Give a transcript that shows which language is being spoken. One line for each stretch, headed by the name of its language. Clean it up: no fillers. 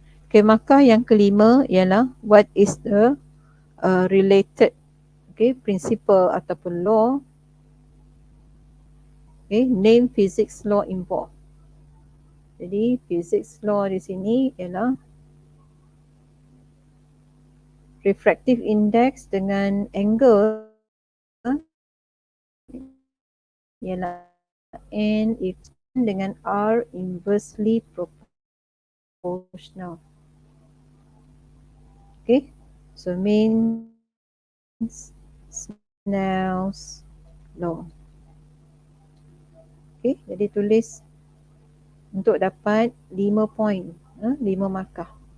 English: Okay,
Malay: markah yang kelima ialah
English: what is the related principle
Malay: ataupun
English: law. Okay, name physics law involved.
Malay: Jadi physics law di sini ialah refractive index dengan angle ialah N if dengan R inversely proportional.
English: Okay, so means Snell's law.
Malay: Okay, jadi tulis untuk dapat 5 point, 5 markah.